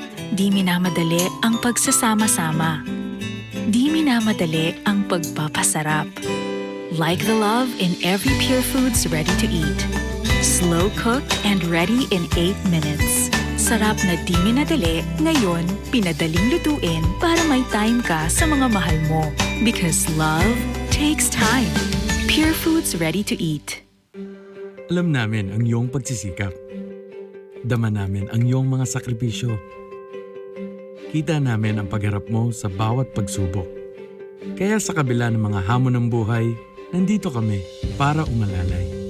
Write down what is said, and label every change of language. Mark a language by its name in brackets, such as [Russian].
[Filipino] Di minamadali ang pagsasama-sama. Di minamadali ang pagpapasarap. [English] Like the love in every Pure Foods ready-to-eat. Slow cooked and ready in 8 minutes. [Filipino] Sarap na di minadali, ngayon pinadaling lutuin para may time ka sa mga mahal mo. [English] Because love takes time. Pure Foods ready-to-eat. [Filipino] Alam namin ang iyong pagsisikap. Dama namin ang iyong mga sakripisyo. Kita namin ang pagharap mo sa bawat pagsubok. Kaya sa kabila ng mga hamon ng buhay, nandito kami para umalalay.